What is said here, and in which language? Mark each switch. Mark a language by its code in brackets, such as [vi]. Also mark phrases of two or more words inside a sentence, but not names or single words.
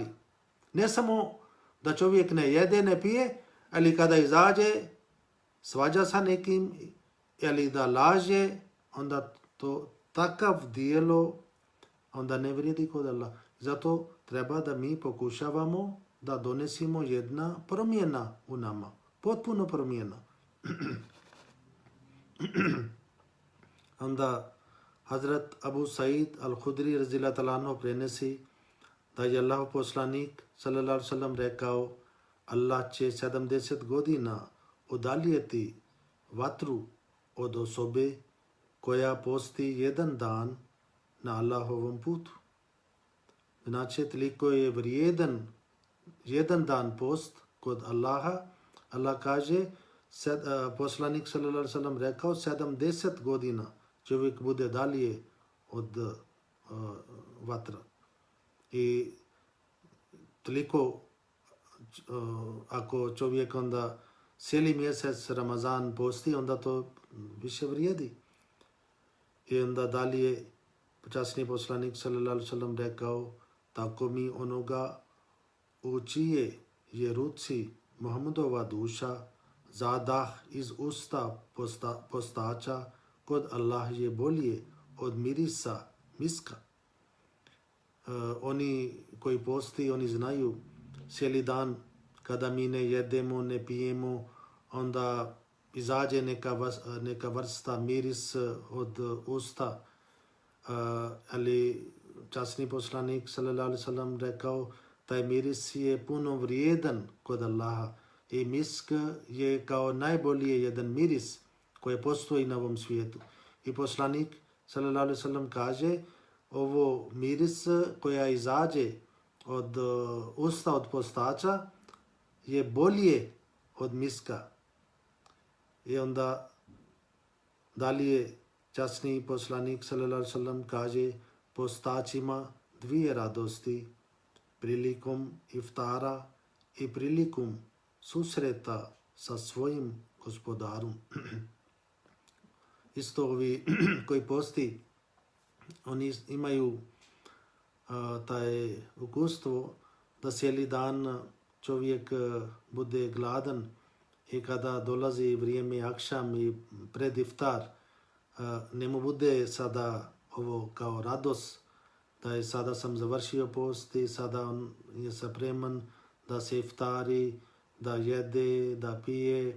[bs] Ne samo da čovjek ne jede, ne pije, ali kada izađe, svađa sa nekim, ili da laže, onda to takav dijelo onda ne vrijedi kod Allah. Zato treba da mi pokušavamo da donesimo jedna promjena u nama. Potpuno promjena. Onda Hazrat Abu Sa'id al-Khudri [ar] رضي الله تعالى عنه [bs] prenesi da je Allah poslanik [ar] صلى الله عليه وسلم [bs] rekao, Allah će 70 godina udaljiti vatru od osobe koja posti jedan dan na Allahovom putu. Znači, toliko je vrijedan jedan dan post kod Allaha. Allah kaže, poslanik [ar] صلى الله عليه وسلم [bs] rekao, 70 godina čovjek bude dalje od vatra. I toliko ako čovjek onda cijeli mjesec Ramazan posti, onda to više vrijedi. I onda dalje počasni poslanik [ar] صلى الله عليه وسلم [bs] rekao, tako mi onoga u čije je ruci Muhammedova duša zadah iz usta postača, kod Allah je bolje od mirisa miska. Oni koji posti, oni znaju cijeli dan kada mi ne jedemo, ne pijemo, onda izađe neka vrsta miris od usta. Ali časni poslanik [ar] صلى الله عليه وسلم [bs] rekao, taj miris je puno vrijedan kod Allaha. I misk je kao najbolje jedan miris koji postoji na ovom svijetu. I poslanik [ar] صلى الله عليه وسلم [bs] kaže, ovo miris koja izađe od usta od postača je bolje od miska. I onda dalje časni poslanik [ar] صلى الله عليه وسلم [bs] kaže, postačima dvije radosti, prilikom iftara i prilikom susreta sa svojim gospodarom. Isto ovi koji posti, oni imaju taj ukustvo da cijeli dan čovjek bude gladan i kada dolazi vrijeme akšam i pred iftar, ne mu bude sada ovo kao radost, da je sada sam završio post i sada on je spreman da se iftari, da jede, da pije.